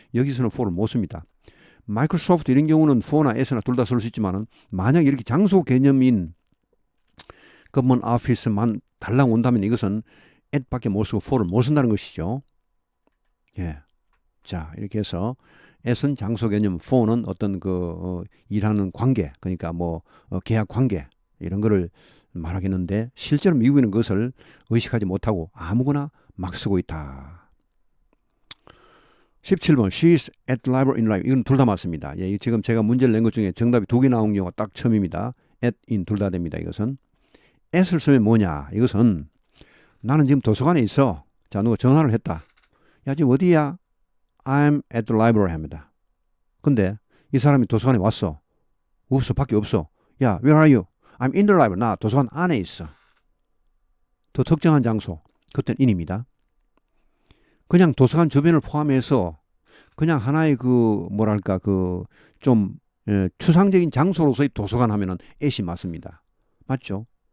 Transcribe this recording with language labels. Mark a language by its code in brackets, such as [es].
[ko] 여기서는 for를 못 씁니다. 마이크로소프트 이런 경우는 for나 s나 둘 다 쓸 수 있지만 만약 이렇게 장소 개념인 [en] government office [ko] 만 달랑 온다면 이것은 at밖에 못 쓰고 for를 못 쓴다는 것이죠. 예. 자, 이렇게 해서 s는 장소 개념, for는 어떤 일하는 관계, 그러니까 뭐 계약 관계 이런 거를 말하겠는데 실제로 미국인은 그것을 의식하지 못하고 아무거나 막 쓰고 있다. [en] 17번 She's at the library in library. [ko] 이건 둘 다 맞습니다. 예, 지금 제가 문제를 낸 것 중에 정답이 두 개 나온 경우가 딱 처음입니다. at, in 둘 다 됩니다. 이것은 at을 쓰면 뭐냐? 이것은 나는 지금 도서관에 있어. 자, 누가 전화를 했다. 야, 지금 어디야? [en] I'm at the library [ko] 합니다. 근데 이 사람이 도서관에 왔어. 없어. 밖에 없어. 야, [en] where are you? I'm in the library. [ko] 나 도서관 안에 있어. 더 특정한 장소. 그때는 in입니다. 그냥 도서관 주변을 포함해서 그냥 하나의 뭐랄까 좀 추상적인 장소로서의 도서관 하면은 at이 맞습니다. 맞죠?